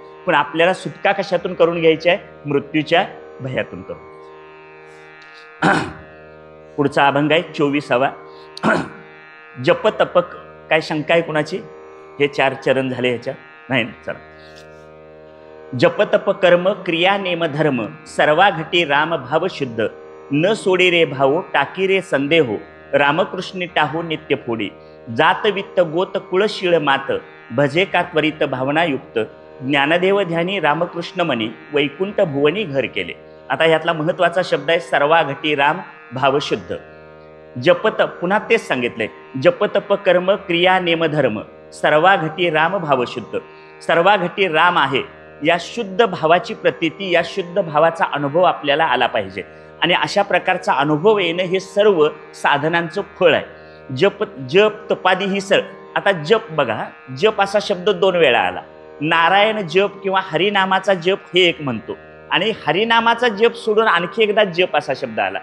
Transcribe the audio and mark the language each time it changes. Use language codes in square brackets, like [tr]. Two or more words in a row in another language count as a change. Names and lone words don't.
[mr] पण आपल्याला सुटका कशातून करून घ्यायची आहे? मृत्यूच्या भयातून करून. पुढचा अभंग आहे 24वा. जप तपक. काय शंका आहे कुणाची? हे 4 चरण झाले ह्याच्या? नाही, चला. जप तप कर्म क्रिया नेम धर्म सर्वा घटी राम भाव शुद्ध न सोडी रे भाऊ टाकी रे संदेहो रामकृष्णी टाहू नित्य फोडी जात वित्त गोत कुळशीळ मात भजे का त्वरित भावनायुक्त ज्ञानदेव ध्यानी रामकृष्ण मनी वैकुंठ भुवनी घर केले. आता ह्यातला महत्वाचा शब्द आहे सर्वा घटी राम भावशुद्ध. जपतप, पुन्हा तेच सांगितलंय, जपतप कर्म क्रिया नेम धर्म सर्वा घटी राम भावशुद्ध. सर्वा घटी राम आहे, या शुद्ध भावाची प्रतीती, या शुद्ध भावाचा अनुभव आपल्याला आला पाहिजे. आणि अशा प्रकारचा अनुभव येणं हे सर्व साधनांचं फळ आहे. जप तपादी ही आता जप बघा, जप असा शब्द 2 वेळा आला. नारायण जप किंवा हरिनामाचा जप हे एक म्हणतो, आणि हरिनामाचा जप सोडून आणखी एकदा जप असा शब्द आला.